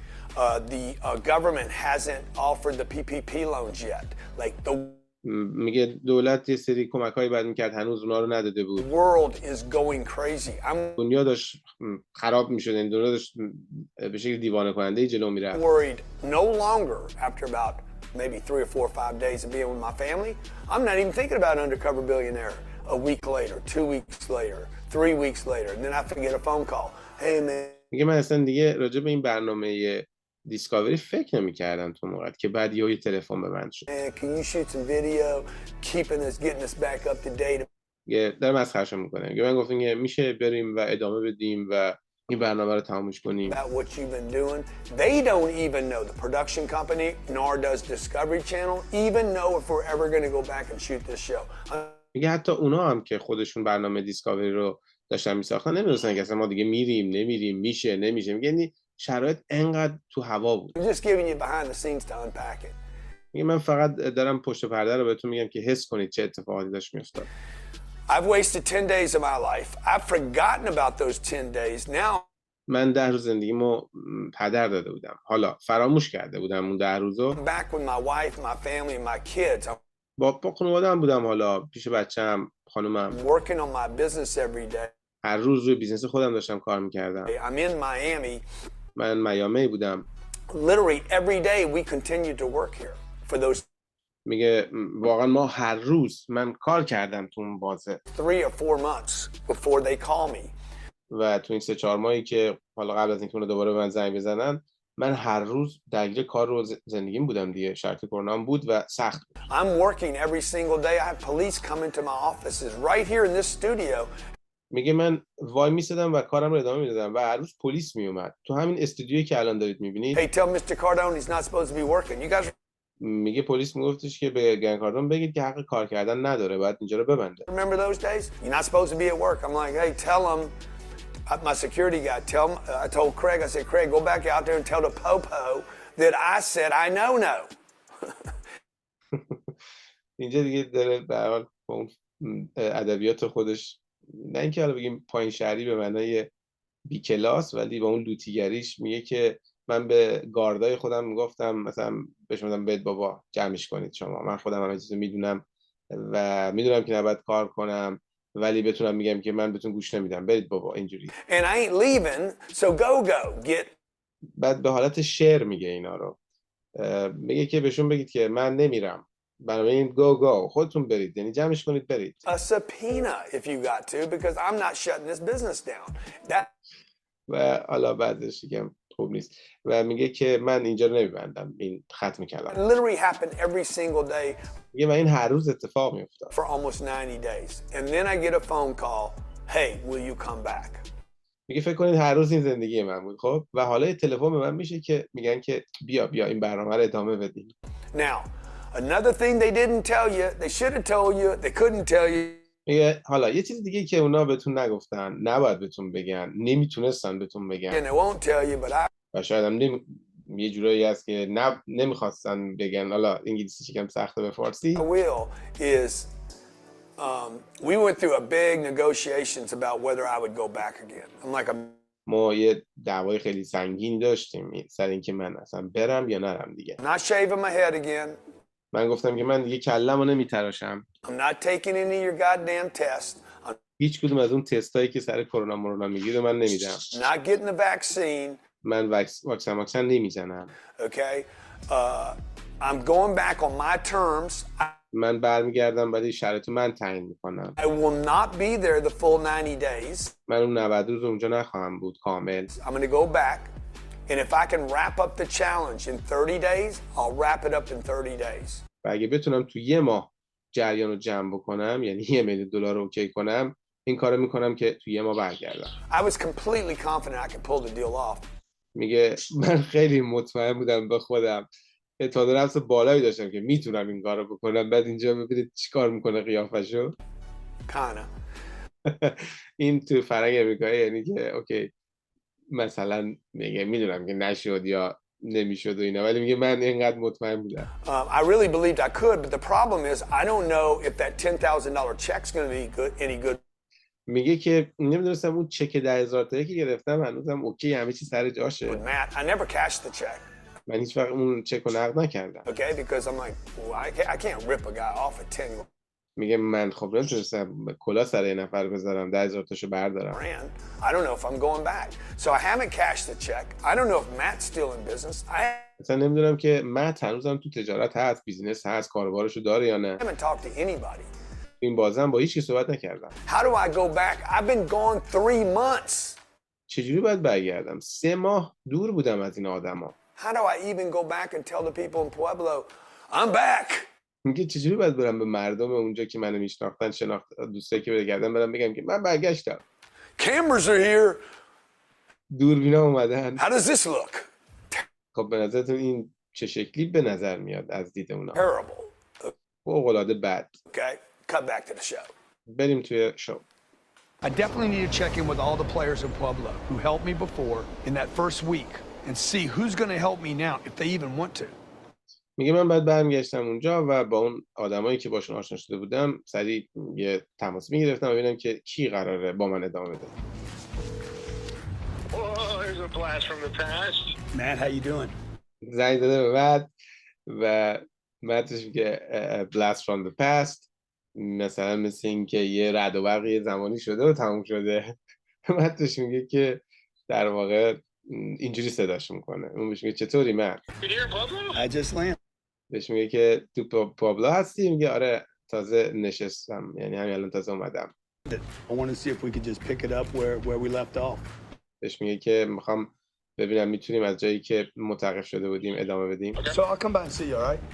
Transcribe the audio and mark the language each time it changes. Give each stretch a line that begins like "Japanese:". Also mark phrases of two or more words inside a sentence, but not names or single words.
English: The government hasn't offered the PPP loans yet. Like the
Persian: میگه دولت یه سری کمک‌هایی باید میکرد، هنوز اونا رو نداده بود.
English: world is going crazy. I'm
Persian: دنیا داشت خراب میشد، این دنیا داشت به شکل دیوانه کننده جلو میرفت.
English: worried no longer after about maybe 3 or 4 or 5 days of being with my family. I'm not even thinking about Undercover Billionaire a week later, 2 weeks later, 3 weeks later, and then I have to get a phone call. Hey man.
Persian: میگه من اصلا دیگه راجع به این برنامه دیسکاوری فکر نمی‌کردم تو موقعی که بعد یه تلفن به من شد.
English: Man, can you shoot some video keeping us getting us back up to date?
Persian: یه در مسخره‌شون می‌کنه. میگه من گفتم که میشه بریم و ادامه بدیم و این برنامه رو تمومش کنیم.
English: About what you've been doing. They don't even know, the production company nor does Discovery Channel even know if we're ever going to go back and shoot this show.
Persian: میگه حتی اونا هم که خودشون برنامه دیسکاوری رو داشتن میساختن نمیدونستن که اصلا ما دیگه میریم نمیریم میشه نمیشه. میگه یعنی شرایط انقدر تو هوا بود.
English: I'm just giving you behind the scenes to unpack it.
Persian: میگه من فقط دارم پشت پرده رو بهتون میگم که حس کنید چه اتفاقاتی داشت میافتاد.
English: I've wasted 10 days of my life. I've forgotten about those 10 days. Now
Persian: من 10 روز زندگیمو هدر داده بودم. حالا فراموش کرده بودم اون 10 روزو.
English: I'm back with my wife, my family and my kids.
Persian: با خانواده‌ام بودم، حالا پیش بچه‌م، خانومم.
English: I'm working on my business every day.
Persian: هر روز روی بیزنس خودم داشتم کار می‌کردم.
English: I'm in Miami.
Persian: من میامی بودم.
English: Literally every day we continue to work here for those
Persian: میگه واقعا ما هر روز من کار کردم تو اون بازه
English: 3 or 4 months before they call me.
Persian: و تو این 3-4 ماهی که حالا قبل از اینکه اون دوباره به من زنگ بزنن من هر روز درگیر کار رو زندگیم بودم دیگه. شرط کرونا هم بود و سخت بود.
English: I'm working every single day. I have police come into my offices right here in this studio.
Persian: میگه من وای میسادم و کارم رو ادامه میدادم و هر روز پلیس میومد تو همین استودیویی که الان دارید میبینید.
English: Hey, tell Mr. Cardone he's not supposed to be working. You guys
Persian: میگه پلیس میگفتش که به گنگ کاردون بگید که حق کار کردن نداره، باید اینجا رو ببنده.
English: remember those days? You're not supposed to be at work. I'm like, hey, tell him. My security guy, tell him. I told Craig, I said, Craig, go back out there and tell the popo that I said I know no.
Persian: اینجا دیگه داره به هر حال با اون ادبیات خودش، نه اینکه حالا بگیم پایین شهری به معنای بی کلاس، ولی با اون لوتیگریش میگه که من به گاردای خودم میگفتم مثلا بهش میگفتم بد بابا جمعش کنید شما، من خودم همه چیزو میدونم و میدونم که نباید کار کنم ولی بتونم میگم که من بهتون گوش نمیدم، برید بابا اینجوری.
English: And I ain't leaving, so go get.
Persian: بعد به حالت شعر میگه اینا رو، میگه که بهشون بگید که من نمیرم، بنابراین گو خودتون برید، یعنی جمعش کنید برید.
English: A subpoena if you got to, because I'm not shutting this business down. That
Persian: و حالا بعدش دیگه خوب نیست و میگه که من اینجا رو نمیبندم، این ختم کردم.
English: literally happened every single day
Persian: میگه من این هر روز اتفاق میافتاد.
English: for almost 90 days. And then I get a phone call, hey, will you come back?
Persian: میگه فکر کنید هر روز این زندگی من بود. خب و حالا یه تلفن به من میشه که میگن که بیا این برنامه رو ادامه بدیم.
English: Now, another thing they didn't tell you, they should have told you, they couldn't tell you.
Persian: میگه حالا یه چیز دیگه که اونا بهتون نگفتن، نباید بهتون بگن، نمیتونستن بهتون
English: And
Persian: بگن
English: they won't tell you, but I
Persian: و شاید هم یه جورایی هست که نمیخواستن بگن. حالا انگلیسی چیکم سخته به فارسی.
English: will is we went through a big negotiations about whether I would go back again. I'm like,
Persian: ما یه دعوای خیلی سنگین داشتیم سر اینکه من اصلا برم یا نرم دیگه.
English: I'm not shaving my head again.
Persian: من گفتم که من دیگه کلمو نمیتراشم.
English: I'm not taking any of your goddamn tests. I'm
Persian: هیچ کدوم از اون تستایی که سر کرونا میگیره من نمیدم.
English: not getting the vaccine.
Persian: من واکسن نمیزنم.
English: Okay, I'm going back on my terms.
Persian: من برمیگردم ولی شرایط من تعیین میکنم.
English: I will not be there the full 90 days.
Persian: من اون 90 روز اونجا نخواهم بود کامل.
English: I'm going to go back, and if I can wrap up the challenge in 30 days, I'll wrap it up in 30 days.
Persian: و اگه بتونم تو یه ماه جریان رو جمع بکنم، یعنی $1,000,000 رو اوکی کنم، این کارو میکنم که توی یه ماه برگردم.
English: I was completely confident I could pull the deal off.
Persian: میگه من خیلی مطمئن بودم به خودم، اعتماد به نفس بالایی داشتم که میتونم این کارو بکنم. بعد اینجا ببینید چیکار میکنه قیافشو.
English: Kinda.
Persian: این تو فرهنگ امریکایی یعنی که اوکی مثلا میگه میدونم که نشد یا نمیشد و اینا، ولی میگه من اینقدر مطمئن بودم.
English: I really believed I could, but the problem is I don't know if that $10,000 check's going to be any good.
Persian: میگه که نمیدونستم اون چک 10,000 تایی که گرفتم هنوزم اوکی، همه چی سر جاشه.
English: With Matt, I never cashed the check.
Persian: من هیچ وقت اون چک رو نقد نکردم.
English: Okay, because I'm like, well, I can't rip a guy off at 10
Persian: میگه من خب نمیتونستم کلا سر یه نفر بذارم 10,000 تاشو بردارم.
English: grand. I don't know if I'm going back. So I haven't cashed the check. I don't know if Matt's still in business. I
Persian: اصلا نمیدونم که مت هنوزم تو تجارت هست، بیزینس هست، کاروبارشو داره یا نه.
English: haven't talked to anybody.
Persian: این بازم با هیچ کی صحبت نکردم.
English: How do I go back? I've been gone 3 months.
Persian: چجوری باید برگردم؟ 3 ماه دور بودم از این آدما.
English: How do I even go back and tell the people in Pueblo, I'm back?
Persian: میگه چجوری باید برم به مردم اونجا که منو میشناختن، دوستایی که بگردم برم بگم که من برگشتم.
English: Cameras are here.
Persian: دوربینا اومدن.
English: How does this look?
Persian: خب به نظرتون این چه شکلی به نظر میاد از دید اونا؟
English: Terrible.
Persian: فوق‌العاده بد.
English: Okay, cut back to the show.
Persian: بریم توی شو.
English: I definitely need to check in with all the players in Pueblo who helped me before in that first week and see who's going to help me now if they even want to.
Persian: میگه من بعد برمیگشتم اونجا و با اون آدمایی که باشون آشنا شده بودم سریع یه تماس میگرفتم و ببینم که کی قراره با من ادامه بده.
English: Matt, how you doing?
Persian: زنگ داده به بعد و بعدش میگه
English: blast from the past،
Persian: مثلا مثل این که یه رعد و برق یه زمانی شده و تموم شده. بعدش میگه که در واقع اینجوری صداش میکنه. اون بهش میگه چطوری من؟
English: I just landed.
Persian: بهش میگه که تو پابلو هستی؟ میگه آره تازه نشستم، یعنی همین الان تازه اومدم.
English: I want to see if we could just pick it up where we left off.
Persian: بهش میگه که میخوام ببینم میتونیم از جایی که متوقف شده بودیم ادامه بدیم.
English: So I'll come by and see you, all right?